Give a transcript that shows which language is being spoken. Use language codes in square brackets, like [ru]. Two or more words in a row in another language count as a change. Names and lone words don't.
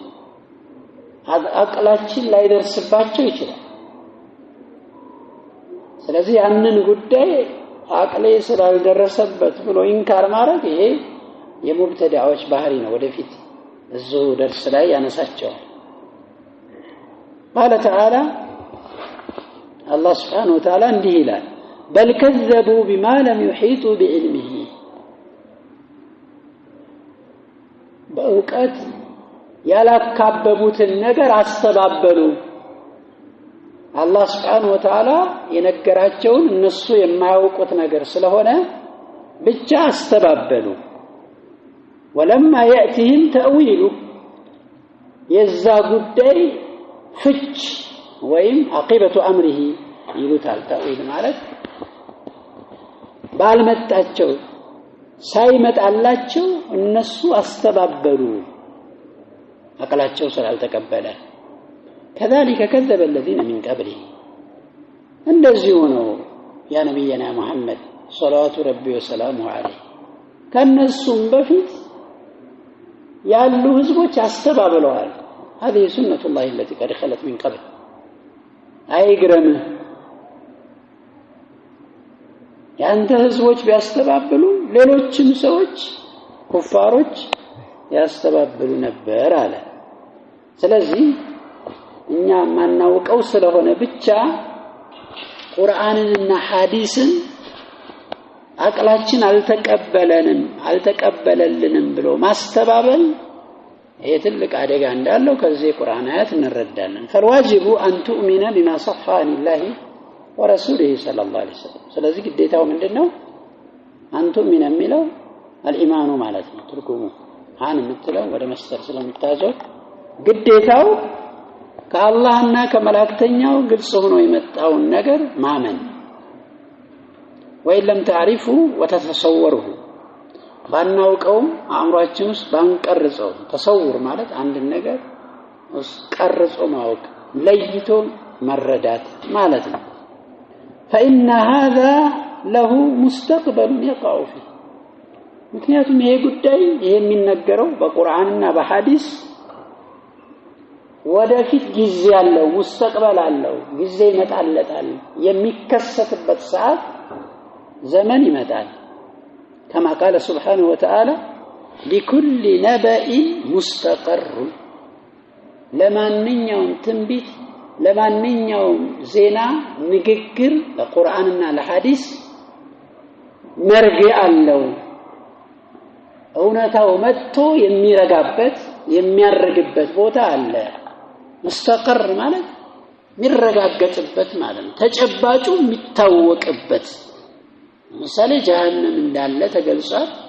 [am] አቅላችን ላይ ደርስባቸው ይችላል ስለዚህ ያንን ጉዳይ አቅሌ ስላልደረሰበት ብሎ ኢንካር ማድረግ ይሄ የሙብተዳዎች ባህሪ ነው ወደፊት እዚሁ ደርስ ላይ ያነሳቸዋል [ar] قال تعالى الله سبحانه وتعالى [am] እንዲህ ይላል [ar] بل كذبوا بما لم يحيطوا بعلمه [am] በእውቀት ያላካበቡትን ነገር አስተባበሉ አላህ [ar] سبحانه وتعالى [am] የነገራቸውን እነሱ የማያውቁት ነገር ስለሆነ ብቻ አስተባበሉ [ar] ولما يأتهم تأويله [am] የዛ ጉዳይ ፍች ወይም [ar] عاقبة أمره [am] ይሉታል ተأويل ማለት ባልመጣቸው ሳይመጣላቸው እነሱ አስተባበሉ አቀላቸው ስላልተቀበለ [ar] كذلك كذب الذين من قبله [am] እንደዚሁ ነው ያ ነብዩና መሐመድ [ar] صلوات ربي وسلامه عليه [am] ከነሱም በፊት ያሉ ህዝቦች አስተባብለዋል [ar] هذه سنة الله التي قد خلت من قبل [am] አይግረምህ ያንተ ህዝቦች ቢያስተባብሉ ሌሎችም ሰዎች ኩፋሮች ያስተባብሉ ነበር አለ ስለዚህ እኛ ማናውቀው ስለሆነ ብቻ ቁርአንንና ሐዲስን አቅላችን አልተቀበለልንም ብሎ ማስተባበል ይሄ ትልቅ አደጋ እንዳለው ከዚህ ቁርአን አያት እንረዳለን [ar] فالواجب أن تؤمن بما صح عن الله ورسوله صلى الله عليه وسلم [am] ስለዚህ ግዴታው ምንድነው [ar] أن تؤمن [am] የሚለው الإيمان ማለት ነው ትርጉሙ አን የምትለው ወደ መስጠር ስለምታዘው ግዴታው ከአላህና ከመላእክተኛው ግልጽ ሆኖ የመጣውን ነገር ማመን [ar] وإن لم تعرفه وتتصوره [am] ባናውቀው አእምሮአችን ውስጥ ባንቀርጸው ተሰውር ማለት አንድ ነገር ቀርጾ ማወቅ ለይቶ መረዳት ማለት ነው [ar] فإن هذا له مستقبل يقع فيه [am] ምክንያቱም ይሄ ጉዳይ ይሄ የሚነገረው በቁርአንና በሐዲስ ወደፊት ጊዜ ያለው ሙስተቅበል አለው ጊዜ ይመጣለታል የሚከሰትበት ሰዓት ዘመን ይመጣል [ar] كما قال سبحانه وتعالى لكل نبأ مستقر [am] ለማንኛውም ትንቢት ለማንኛውም ዜና ንግግር በቁርአንና ለሐዲስ መርጊያ አለው እውነታው መጥቶ የሚረጋበት የሚያርግበት ቦታ አለ مستقر ማለት የሚረጋገጥበት ማለት ነው ተጨባጩ የሚታወቅበት ምሳሌ ጀሃነም እንዳለ ተገልጿል